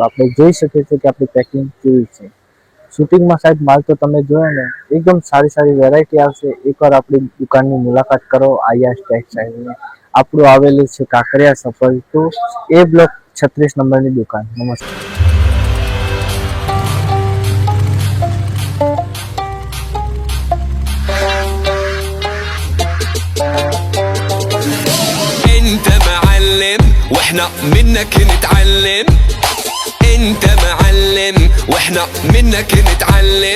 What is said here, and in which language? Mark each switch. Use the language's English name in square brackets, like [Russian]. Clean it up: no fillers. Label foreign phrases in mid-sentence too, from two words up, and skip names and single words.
[Gujarati] આપણે જોઈ શકીએ છીએ કે આપણી પેકિંગ કેવી છે। શૂટિંગમાં સાહેબ માલ તો તમે જોયો ને, એકદમ સારી વેરાયટી આવશે। એકવાર આપણી દુકાનની મુલાકાત કરો। આયાસ ટેક્સટાઇલની આપણું આવેલું છે કાંકરિયા સફળ 2 A બ્લોક 36 નંબરની દુકાન। નમસ્તે। [Arabic] انت معلم واحنا منك نتعلم، انت معلم واحنا منك نتعلم،